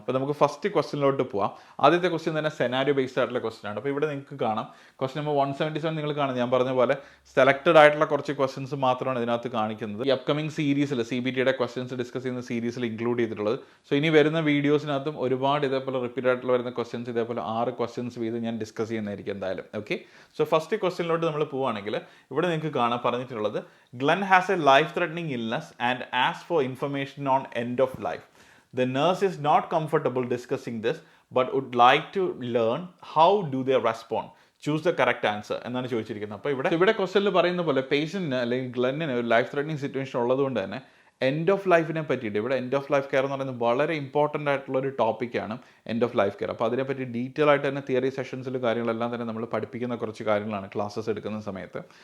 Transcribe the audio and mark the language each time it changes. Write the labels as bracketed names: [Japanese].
[Malayalam] അപ്പോൾ നമുക്ക് ഫസ്റ്റ് ക്വസ്റ്റ്യനിലോട്ട് പോവാം. ആദ്യത്തെ ക്വസ്റ്റ്യൻ തന്നെ സെനാരിയോ ബേസ്ഡ് ആയിട്ടുള്ള ക്വസ്റ്റ്യൻ ആണ്. അപ്പോൾ ഇവിടെ നിങ്ങൾക്ക് കാണാം ക്വസ്റ്റ്യൻ നമ്പർ 177 നിങ്ങൾ കാണാം. ഞാൻ പറഞ്ഞ പോലെ സെലക്റ്റഡ് ആയിട്ടുള്ള കുറച്ച് ക്വസ്റ്റ്യൻസ് മാത്രമാണ് ഇതിനകത്ത് കാണിക്കുന്നത്. ഈ അപ്കമിങ് സീരീസിൽ CBTയുടെ ക്വസ്റ്റ്യൻസ് ഡിസ്കസ് ചെയ്യുന്ന സീരീസിൽ ഇൻക്ലൂഡ് ചെയ്തിട്ടുള്ളത്. സോ ഇനി വരുന്ന വീഡിയോസിനകത്തും ഒരുപാട് ഇതേപോലെ റിപ്പീറ്റ് ആയിട്ടുള്ള വരുന്ന ക്വസ്റ്റ്യൻസ് ഇതേപോലെ 6 ക്വസ്റ്റ്യൻസ് വീതം ഞാൻ ഡിസ്കസ് ചെയ്യുന്നതായിരിക്കും എന്തായാലും. ഓക്കെ, സോ ഫസ്റ്റ് ക്വസ്റ്റ്യനിലോട്ട് നമ്മൾ പോവുകയാണെങ്കിൽ ഇവിടെ നിങ്ങൾക്ക് കാണാൻ പറഞ്ഞിട്ടുള്ളത് [English] Glenn has a life-threatening illness and asks for information on end of life. The nurse is not comfortable discussing this but would like to learn how do they respond. Choose the correct answer [Malayalam] എന്നാണ് ചോദിച്ചിരിക്കുന്നത്. അപ്പോൾ ഇവിടെ ക്വസ്റ്റ്യനിൽ പറയുന്ന പോലെ പേഷ്യൻറ്റിന് അല്ലെങ്കിൽ ഗ്ലെന്നിന് ഒരു life threatening situation ഉള്ളതുകൊണ്ട് തന്നെ എൻഡ് ഓഫ് ലൈഫിനെ പറ്റിയിട്ട് ഇവിടെ എൻഡ് ഓഫ് ലൈഫ് കെയർ എന്ന് പറയുന്നത് വളരെ ഇമ്പോർട്ടൻ്റ് ആയിട്ടുള്ള ഒരു ടോപ്പിക്കാണ് എൻഡ് ഓഫ് ലൈഫ് കെയർ. അപ്പോൾ അതിനെപ്പറ്റി ഡീറ്റെയിൽ ആയിട്ട് തന്നെ തിയറി സെഷൻസിൽ കാര്യങ്ങളെല്ലാം തന്നെ നമ്മൾ പഠിപ്പിക്കുന്ന കുറച്ച് കാര്യങ്ങളാണ് ക്ലാസ്സസ് എടുക്കുന്ന സമയത്ത്.